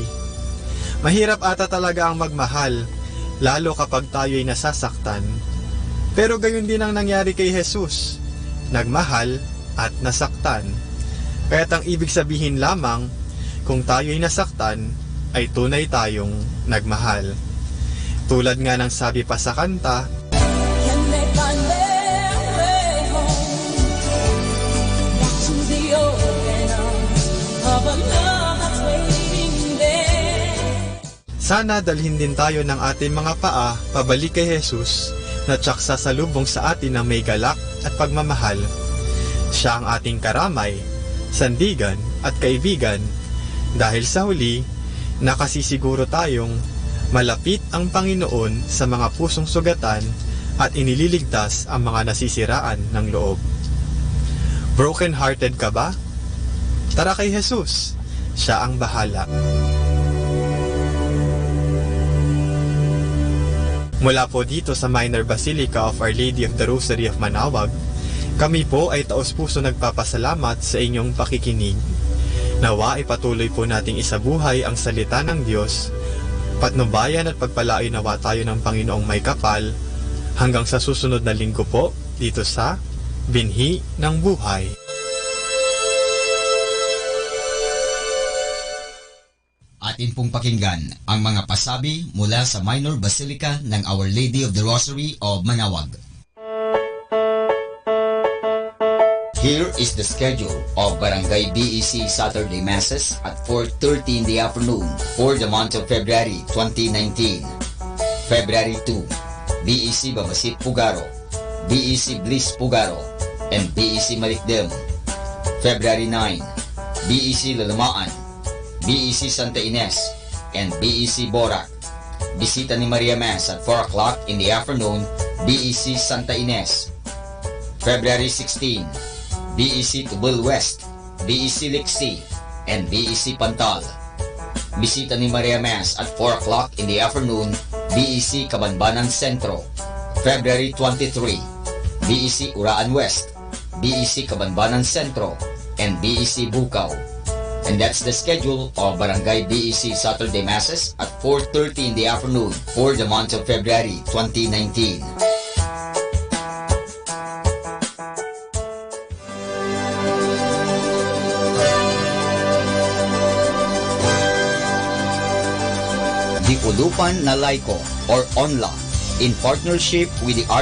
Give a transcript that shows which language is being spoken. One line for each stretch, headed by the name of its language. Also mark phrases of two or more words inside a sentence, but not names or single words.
Filipino: Mahirap ata talaga ang magmahal, lalo kapag tayo'y nasasaktan. Pero gayon din ang nangyari kay Jesus, nagmahal at nasaktan. Kaya't ang ibig sabihin lamang, kung tayo'y nasaktan, ay tunay tayong nagmahal. Tulad nga ng sabi pa sa kanta,
English: Can they find their way home? Back to the open arms of a love that's waiting there.
Filipino: sana dalhin din tayo ng ating mga paa pabalik kay Jesus na tsak sasalubong sa atin ng may galak at pagmamahal. Siya ang ating karamay, sandigan at kaibigan dahil sa huli, nakasisiguro tayong malapit ang Panginoon sa mga pusong sugatan at inililigtas ang mga nasisiraan ng loob. Broken-hearted ka ba? Tara kay Jesus, siya ang bahala. Mula po dito sa Minor Basilica of Our Lady of the Rosary of Manawag, kami po ay taos-puso nagpapasalamat sa inyong pakikinig. Nawa ipatuloy po nating isabuhay ang salita ng Diyos, patnubayan at pagpalain nawa tayo ng Panginoong may kapal, hanggang sa susunod na linggo po dito sa Binhi ng Buhay. Atin pong pakinggan ang mga pasabi mula sa Minor Basilica ng Our Lady of the Rosary of Manawag.
English: Here is the schedule of Barangay BEC Saturday Masses at 4:30 in the afternoon for the month of February 2019. February 2, BEC Babasit Pugaro, BEC Bliss Pugaro, and BEC Malikdem. February 9, BEC Lalamaan, BEC Santa Ines, and BEC Borac. Bisita ni Maria Mass at 4 o'clock in the afternoon, BEC Santa Ines. February 16, BEC Tubul West, BEC Lixi, and BEC Pantal. Bisita ni Maria Mass at 4 o'clock in the afternoon, BEC Cabanbanan Centro. February 23, BEC Uraan West, BEC Cabanbanan Centro, and BEC Bukaw. And that's the schedule of Barangay BEC Saturday Masses at 4:30 in the afternoon for the month of February 2019. The Ulupan na Laiko or ONLA, in partnership with the